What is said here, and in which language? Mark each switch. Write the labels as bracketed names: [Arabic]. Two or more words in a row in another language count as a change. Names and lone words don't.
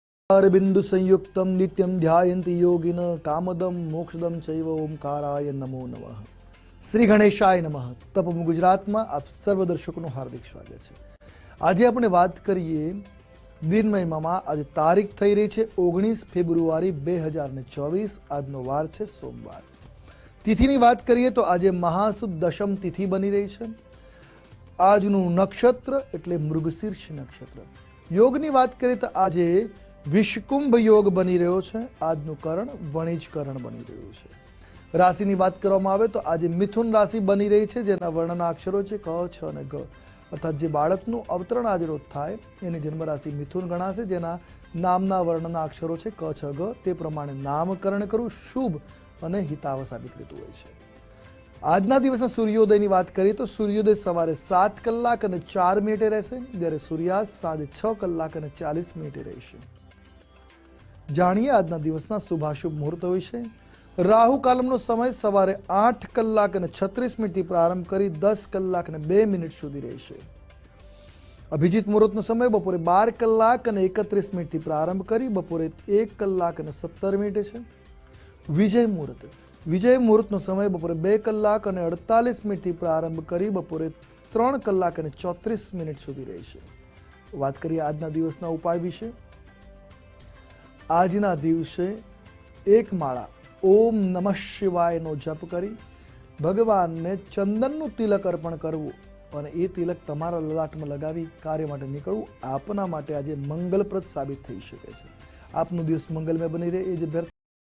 [Sanskrit] बिंदु संयुक्तम नित्यम ध्यायन्ति योगिन कामदम मोक्षदम चैव ओमकाराय नमो नमः। श्री गणेशाय नमः। [Hindi] तपम गुजरात में आप सर्व दर्शकों हार्दिक स्वागत है। [Gujarati] आज આપણે વાત કરીએ દિન મહિમામાં। આજે તારીખ થઈ રહી છે 19 ફેબ્રુઆરી 2024। આજનો વાર છે સોમવાર। તિથિની વાત કરીએ તો આજે મહાસુદ દશમ તિથિ બની રહી છે। આજનું નક્ષત્ર એટલે મૃગશીર્ષ નક્ષત્ર। યોગની વાત કરીએ તો આજે વિષકુંભ યોગ બની રહ્યો છે। આજનુ કરણ વણિજ કરણ બની રહ્યું છે। રાશિની વાત કરવામાં આવે તો આજ મિથુન રાશિ બની રહી છે, જેના વર્ણના અક્ષરો છે ક છ અને ગ। અર્થાત જે બાળકનું અવતરણ આજ રોજ થાય એની જન્મ રાશિ મિથુન ગણાશે, જેના નામના વર્ણના અક્ષરો છે ક છ ગ। તે પ્રમાણે નામકરણ કરવું શુભ અને હિતાવ સાબિત થતું હોય છે। આજના દિવસના સૂર્યોદયની વાત કરીએ તો સૂર્યોદય સવારે 7 કલાક અને 4 મિનિટે રહેશે, જ્યારે સૂર્યાસ્ત સાંજે 6 કલાક અને 40 મિનિટે રહેશે। જાણીએ આજના દિવસના શુભાશુભ મુહૂર્ત વિષે। રાહુ કાલમનો સમય સવારે 8 કલાક અને 36 મિનિટથી પ્રારંભ કરી 10 કલાક અને 2 મિનિટ સુધી રહેશે। અભિજીત મુહૂર્તનો સમય બપોરે 12 કલાક અને 31 મિનિટથી પ્રારંભ કરી બપોરે 1 કલાક અને 17 મિનિટે છે। વિજય મુહૂર્તનો સમય બપોરે 2 કલાક અને 48 મિનિટથી પ્રારંભ કરી બપોરે 3 કલાક અને 34 મિનિટ સુધી રહેશે। વાત કરીએ આજના દિવસના ઉપાય વિષે। આજના દિવસે એક માળા [Sanskrit] ओम नमः शिवाय [Gujarati] નો જપ કરી ભગવાન ને ચંદનનુ તિલક અર્પણ કરવું અને એ તિલક તમારા લલાટમાં લગાવી કાર્ય માટે નિકળવું આપના માટે આજે મંગલપ્રદ સાબિત થઈ શકે છે। આપનો દિવસ મંગલમય બની રહે એ જ